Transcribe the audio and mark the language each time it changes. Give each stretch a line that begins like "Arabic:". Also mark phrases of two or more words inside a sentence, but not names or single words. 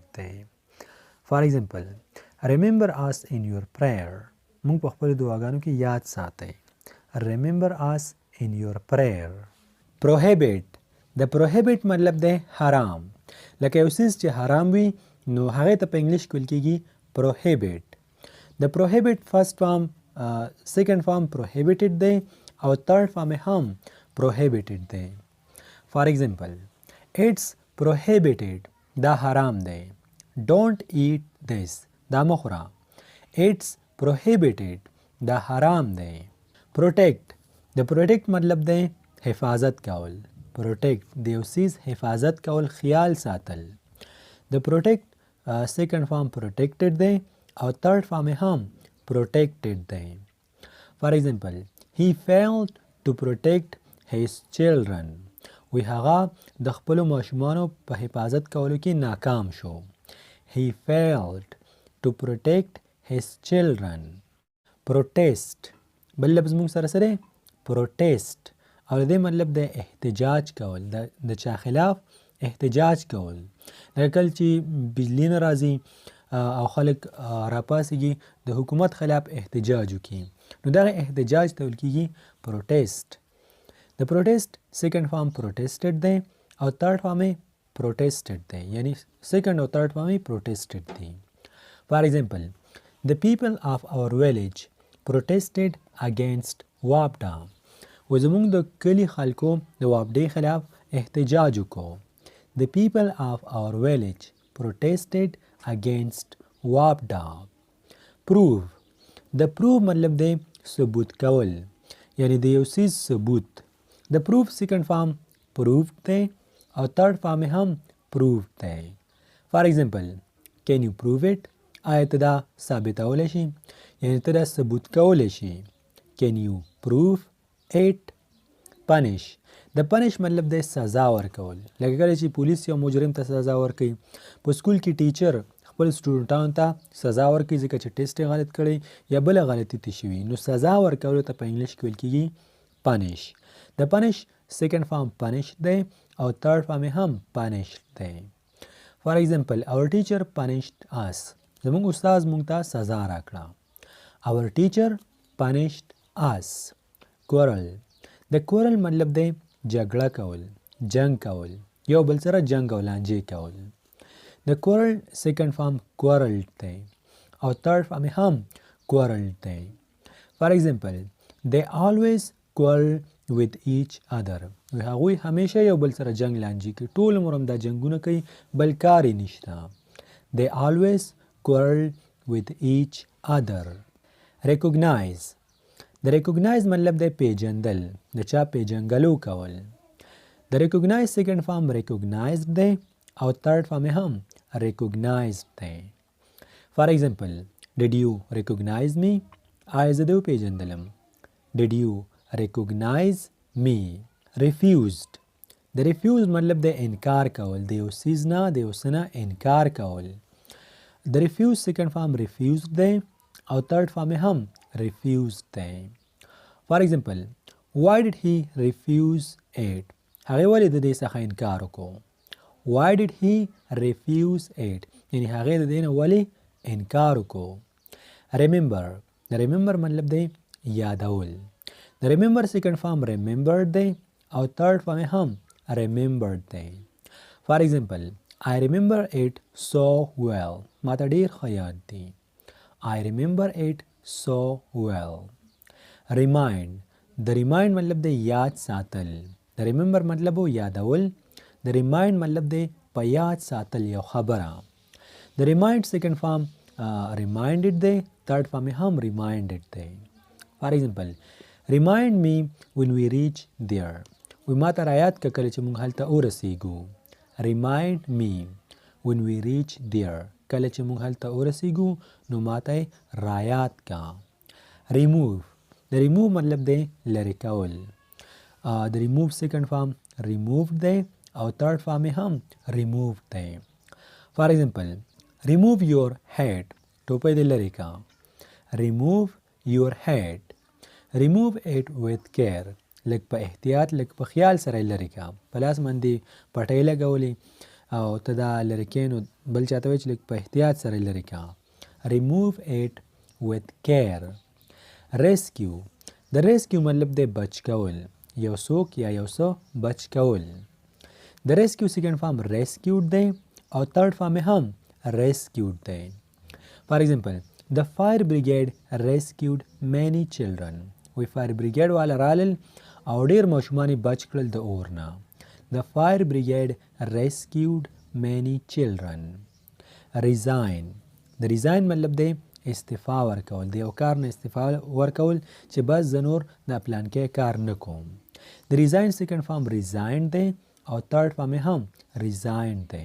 Pashto: دی
English: for example remember us in your prayer
Pashto: موږ په خپل دعاګانو کې یاد ساتئ
English: remember us in your prayer
Pashto: prohibit د prohibit مطلب دی حرام لکه یو څیز چې حرام وي نو هغې ته په انګلیش کې ویل کېږي prohibit د
English: prohibit first form second form prohibited
Pashto: دی او
English: third form
Pashto: هم prohibited
English: دی for example it's prohibited
Pashto: دا حرام دی
English: don't eat this
Pashto: دا مخوره
English: it's prohibited
Pashto: دا حرام دی protect د protect مطلب دی حفاظت کول protect د یو څیز حفاظت کول خیال ساتل د
English: protect second form protected
Pashto: دی او
English: third form
Pashto: هم protected دی
English: for example he failed to protect his children
Pashto: وی هغه د خپلو ماشومانو په حفاظت کولو کې ناکام شو
English: he failed to protect his children
Pashto: protest بل لفظ موږ سره سره protest او د دې مطلب د احتجاج کول د چا خلاف احتجاج کول لکه کله چې بجلی نه راځي او خلک راپاسېږي د حکومت خلاف احتجاج وکړي نو دغه احتجاج ته ویل کېږي protest د
English: protest second form protested
Pashto: دی او
English: third form protested
Pashto: دی یعنی second او
English: third form protested
Pashto: دی
English: for example the people of our village protested against
Pashto: وابډه و زمونږ د کلي خلکو د وابډې خلاف احتجاج وکړو
English: the people of our village protested against
Pashto: وابډه prove د prove مطلب دی ثبوت کول یعنی د یو څیز ثبوت د
English: proof second form proved
Pashto: دی او
English: third form
Pashto: هم proved دی
English: for example can you prove it
Pashto: آیا ته دا ثابتولی شي یعنی ته دا ثبوت کولی شي
English: can you prove it punish
Pashto: د punish مطلب دی سزا ورکول لکه کله چې پولیس یو مجرم ته سزا ورکوي په سکول کې ټیچر خپل سټوډنټانو ته سزا ورکوي ځکه چې ټیسټ یې غلط کړی یا بله غلطي ته شوي نو سزا ورکولو ته په انګلیش کې ویل کېږي punish د
English: punish second form punish
Pashto: دی او
English: third form
Pashto: هم punish دی
English: for example our teacher punished us
Pashto: زموږ استاد موږ ته سزا راکړه
English: our teacher punished us quarrel
Pashto: د quarrel مطلب دی جګړه کول جنگ کول، یو بل سره جنگ او لانجې کول. د
English: quarrel second form quarreled
Pashto: دی او
English: third form
Pashto: یې هم quarreled دی.
English: For example, they always quarrel with each other.
Pashto: هغوی همیشه یو بل سره جنگ لانجې کوي، ټول عمر هم دا جنګونه کوي، بل کار یې نشته.
English: They always quarrel with each other.
Pashto: Recognize. د recognize مطلب دی پیژندل، د چا پیژنګلو کول. د
English: recognize second form recognized
Pashto: دی او
English: third form
Pashto: یې هم recognized دی.
English: For example, did you recognize me?
Pashto: آیا زه دې وپیژندلم؟
English: Did you recognize me?
Pashto: Refused. د refused مطلب دی انکار کول، د یو څیز نه د یو څه نه انکار کول. د
English: refused second form refused
Pashto: دی او
English: third form
Pashto: یې هم refused دی.
English: For example, why did he refuse it?
Pashto: هغې ولې د دې څخه انکار وکړو؟
English: Why did he refuse it?
Pashto: یعنې هغې د دې نه ولې انکار وکړو. Remember. د remember مطلب دی یادول. د
English: remember second form remembered
Pashto: دی او
English: third form
Pashto: یې هم remembered دی.
English: For example, I remember it so well.
Pashto: ما ته ډېر ښه یاد دی.
English: I remember it so well.
Pashto: Remind. د remind مطلب دی یاد ساتل. د remember مطلب و یادول. د remind مطلب دی په یاد ساتل یو خبره. د
English: remind second form reminded
Pashto: دی،
English: third form
Pashto: یې هم reminded دی.
English: For example, remind me when we reach there.
Pashto: وی ما ته رایاد که کله چې موږ هلته ورسیږو.
English: Remind me when we reach there.
Pashto: کله چې موږ هلته ورسیږو نو ما ته رایاد کا. Remove. د remove مطلب دی لرې کول. د
English: remove second form removed
Pashto: دی او
English: third form
Pashto: یې هم removed دی.
English: For example, remove your head.
Pashto: ټوپۍ دې لرې کا.
English: Remove your head. Remove it with care.
Pashto: لږ په احتیاط لږ په خیال سره یې لرې کا. په لاس باندې پټۍ لګولې او ته دا لرې کړې نو بل چاته وایي چې لږ په احتیاط سره یې لرې کا.
English: Remove it with care. Rescue.
Pashto: د rescue مطلب دی بچ کول، یو څوک یا یو څه بچ کول. د
English: rescue second form rescued
Pashto: دی او
English: third form
Pashto: یې هم rescued دی.
English: For example, the fire brigade rescued many children.
Pashto: وی
English: fire brigade
Pashto: والا رالل او ډیر ماشومان یې بچ کړل د اور نه.
English: The fire brigade rescued many children. Resign.
Pashto: د resign مطلب دی استعفا ورکول، د یو کار نه استعفا ورکول چې بس زه نور د پلانکې کار نه کوم. د
English: resign second form resigned
Pashto: دی او
English: third form
Pashto: یې هم resigned دی.